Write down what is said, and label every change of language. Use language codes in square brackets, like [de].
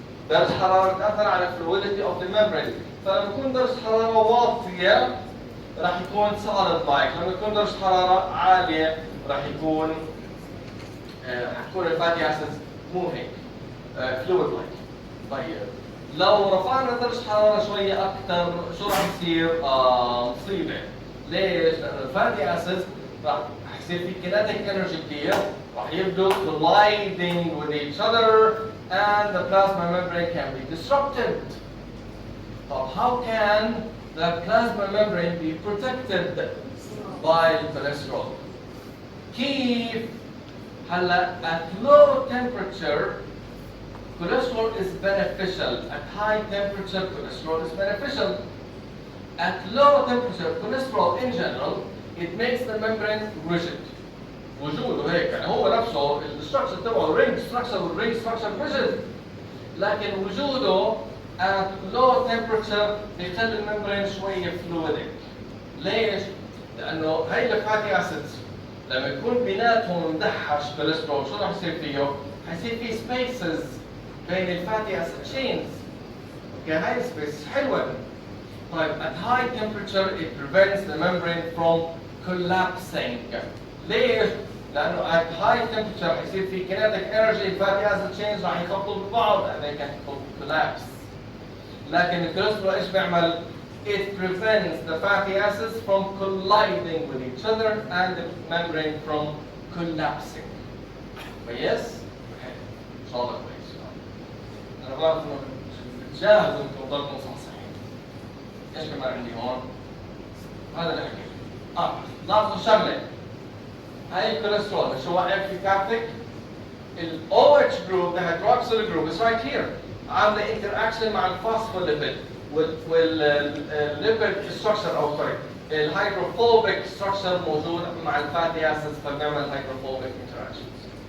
[ar] درجة الحرارة بتأثر على الفلويديتي [en] of the membrane، [ar] فلما يكون درجة الحرارة واطية راح يكون solid like، لما يكون درجة الحرارة عالية راح يكون حتكون الفاتي أسيدز [en] moving fluid like. [ar] طيب لو رفعنا درجة الحرارة شوية أكثر شو راح يصير؟ مصيبة. ليش؟ لأنه الفاتي أسيدز راح يصير في [en] kinetic energy [ar] كثير، راح يبدو [en] colliding with each other and the plasma membrane can be disrupted. طب how can the plasma membrane be protected by cholesterol? [ar] كيف؟ هلا [en] at low temperature cholesterol is beneficial. At high temperature cholesterol is beneficial. At low temperature cholesterol in general it makes the membrane rigid. [ar] وجوده هيك يعني هو نفسه الستراكشر تبعه رينج ستراكشر والرينج ستراكشر rigid، لكن وجوده [en] at low temperature [ar] بيخلي الممبرين شويه فلويدك. ليش؟ لانه هي الفاتي اسيدز لما يكون بيناتهم مدحش كوليسترول شو راح يصير فيه؟ حيصير في سبيسز بين الفاتي اسيد تشينز. اوكي هاي السبيس حلوه. طيب [en] at high temperature it prevents the membrane from collapsing. [ar] ليش؟ لأنه [en] at high temperature [ar] حيصير في [en] kinetic energy، الفاتي acid chains [ar] راح يخبطوا ببعض [en] and they can collapse. [ar] لكن الكوليسترول ايش بيعمل؟ [en] It prevents the fatty acids from colliding with each other and the membrane from collapsing. [ar] كويس؟ إن شاء الله كويس. أنا بعرف إنه بتجاهدوا إنكم تضلوا مصحصحين. ايش كمان عندي هون؟ هذا اللي حكيته. لاحظوا شغله، هاي الكوليسترول شو واقع في كابتك؟ ال [en] OH group the hydroxyl group is right here [ar] عامله interaction مع الفوسفوليبيد والليبيد structure او سوري الهيدروفوبيك structure موجود مع الفاتي اسيدز فبنعمل هيدروفوبيك interactions.